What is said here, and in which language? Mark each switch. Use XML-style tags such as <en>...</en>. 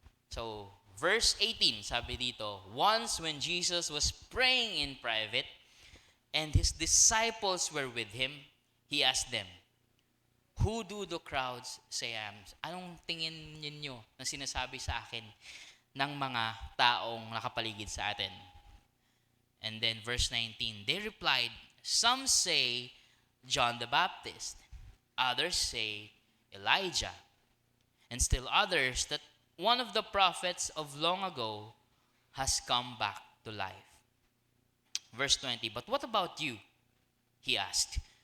<en>So, verse 18,</en> <tl>sabi dito,</tl> <en>once when Jesus was praying in private and His disciples were with Him, He asked them, who do the crowds say I am?</en> <tl>Anong tingin ninyo na sinasabi sa akin ng mga taong nakapaligid sa atin?</tl> <en>And then verse 19, they replied, some say John the Baptist, others say Elijah, and still others that one of the prophets of long ago has come back to life. Verse 20, but what about you? He asked,</en>